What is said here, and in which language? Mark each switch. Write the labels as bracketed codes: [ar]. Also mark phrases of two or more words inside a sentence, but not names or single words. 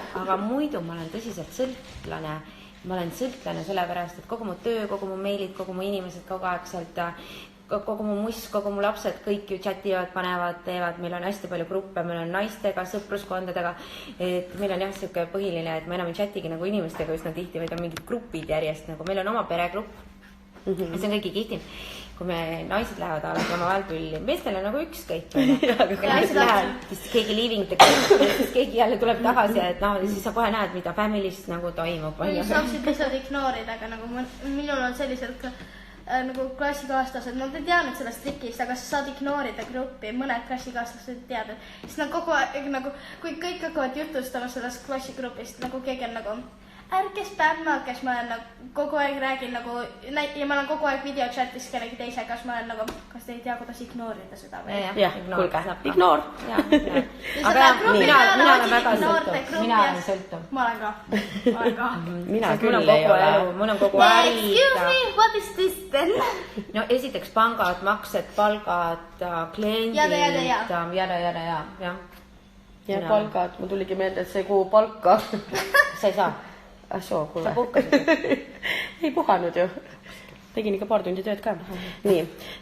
[et] Aga muidu ma olen tõsiselt sõltlane. Ma olen sõltlane sellepärast, et kogu mu töö, kogu mu meilid, kogu mu inimesed kogu aeg sealt kogu mu muss, kogu mu lapsed kõik ju chativad, panevad, teevad, meil on hästi palju gruppe, meil on naistega, sõpruskondadega, et meil on jah siuke põhiline, et ma enam ei chatigi nagu inimestega üsna tihti, vaid on mingid grupid järjest, nagu meil on oma peregrupp. See on kõigi kihtim. Kui me naised lähevad alati oma välpülli, meestel on nagu ükskõik. Naised lähevad, siis keegi [en] leaving the group, [et] siis keegi jälle tuleb tagasi, et siis sa kohe näed, mida familist nagu toimub. Saaksid lihtsalt ignoorida, aga nagu minul on selliselt nagu klassikaaslased, nad ei teadnud sellest trikist, aga sa saad ignoorida gruppi, mõned klassikaaslased teavad, siis nad kogu aeg nagu, kui kõik hakkavad jutustama sellest klassigrupist, nagu keegi on nagu ärge spämma, kes ma olen kogu aeg räägin nagu, ja ma olen kogu aeg videochatis kellegi teise, kas ma olen nagu, kas te ei tea, kuidas ignoorida seda või? Jah, kuulge, ignoor. Aga mina olen väga sõltuv, mina olen sõltuv. Ma olen ka. Mina küll ei ole. Mul on kogu äri. [en] Excuse me, what is this then? [et] No esiteks pangad, maksed, palgad, kliendid, jada. Ja palgad, mul tuligi meelde, et see kuu palka. Sa ei saa. Soo, kuule. Sa puhkasid. Ei puhanud ju. Tegin ikka paar tundi tööd ka.